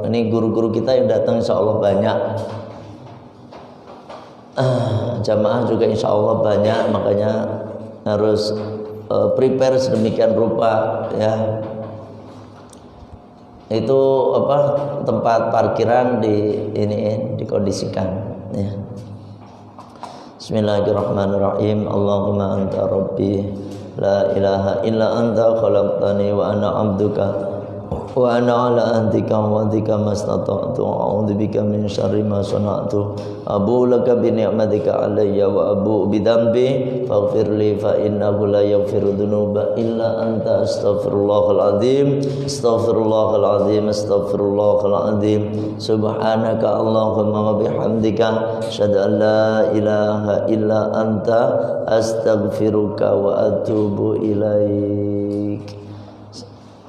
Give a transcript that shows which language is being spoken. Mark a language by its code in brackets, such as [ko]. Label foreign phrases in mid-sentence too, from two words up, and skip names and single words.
[id] Ini guru-guru kita yang datang [ar] إن شاء الله [id] banyak. Jamaah juga [ar] إن شاء الله [id] banyak, makanya harus prepare sedemikian rupa ya. Itu tempat parkiran dikondisikan ya. [ar] Bismillahirrahmanirrahim. اللهم أنت ربي لا إله إلا أنت خلقتني وأنا عبدك وأنا على عهدك ووعدك ما استطعت أعوذ بك من شر ما صنعت أبوء لك بنعمتك علي وأبوء بذنبي فاغفر لي فإنه لا يغفر الذنوب إلا أنت أستغفر الله العظيم أستغفر الله العظيم أستغفر الله العظيم سبحانك اللهم وبحمدك أشهد أن لا إله إلا أنت أستغفرك وأتوب إليك.